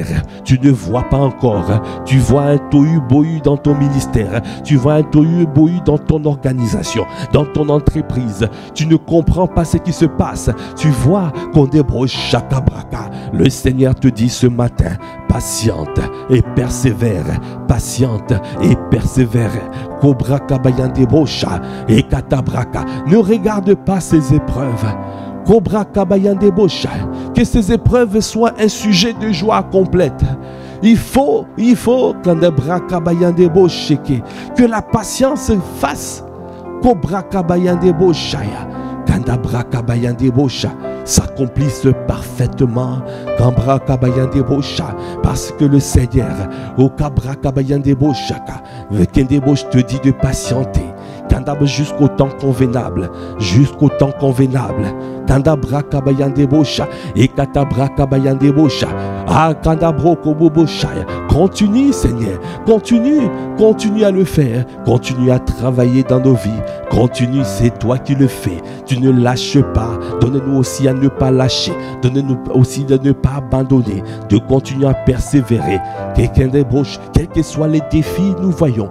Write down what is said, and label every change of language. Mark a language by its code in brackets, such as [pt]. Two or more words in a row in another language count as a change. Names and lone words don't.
[fr] Tu ne vois pas encore, tu vois un tohu-bohu dans ton ministère, tu vois un tohu-bohu dans ton organisation, dans ton entreprise. Tu ne comprends pas ce qui se passe. Tu vois qu'on débrouille chaque braca. Le Seigneur te dit ce matin, patiente et persévère, patiente et persévère. Kobraka bayande bosha et katabraka. Ne regarde pas ces épreuves. Kobraka bayande bosha. Que ces épreuves soient un sujet de joie complète. Il faut kandabraka bayande bosha, que la patience fasse. Kobraka bayande bosha. s'accomplisse parfaitement. Parce que le Seigneur, au je te dis de patienter. Jusqu'au temps convenable, jusqu'au temps convenable. Kandabra kabayande bosha et katabra kabayande bosha. Ah kandabro kobobosha. Continue Seigneur, continue à le faire, continue à travailler dans nos vies, continue, c'est toi qui le fais. Tu ne lâches pas. Donne-nous aussi à ne pas lâcher, donne-nous aussi de ne pas abandonner, de continuer à persévérer. Quels que soient les défis, nous voyons.